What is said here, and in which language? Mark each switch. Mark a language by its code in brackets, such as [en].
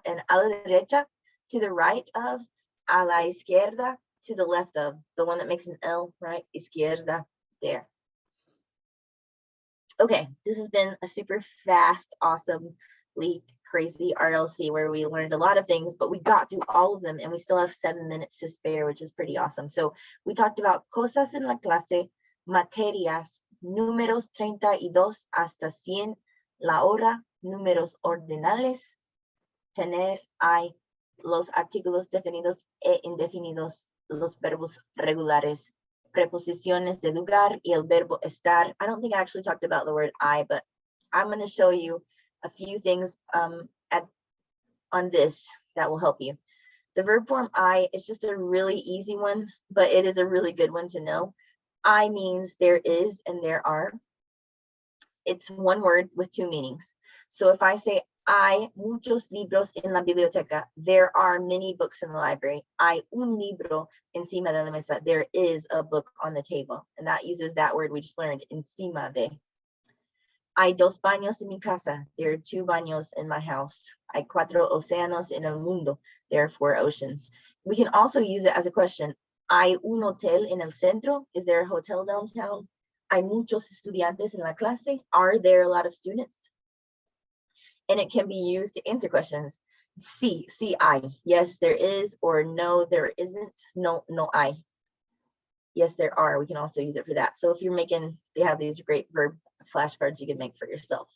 [en] And a la derecha, to the right of. A la izquierda, to the left of. The one that makes an L, right? Izquierda, there. Okay, this has been a super fast, awesomely crazy RLC where we learned a lot of things, but we got through all of them and we still have 7 minutes to spare, which is pretty awesome. [es] So we talked about cosas en la clase, materias, números 32 hasta 100, la hora, números ordinales, tener, hay, los artículos definidos e indefinidos, los verbos regulares, preposiciones de lugar y el verbo estar. [en] I don't think I actually talked about the word I, but I'm going to show you a few things on this that will help you. The verb form I is just a really easy one, but it is a really good one to know. I means there is and there are. It's one word with 2 meanings. So if I say hay muchos libros en la biblioteca, there are many books in the library. [es] Hay un libro encima de la mesa. [en] There is a book on the table. And that uses that word we just learned, encima de. Hay 2 baños en mi casa. There are 2 baños in my house. [es] Hay 4 océanos en el mundo. There are 4 oceans. [en] We can also use it as a question. [es] Hay un hotel en el centro. [en] Is there a hotel downtown? [es] Hay muchos estudiantes en la clase. [en] Are there a lot of students? And it can be used to answer questions. Sí, sí hay. Yes, there is, or no, there isn't. No, no hay. Yes, there are. We can also use it for that. So if you're making, they have these great verb flashcards you can make for yourself.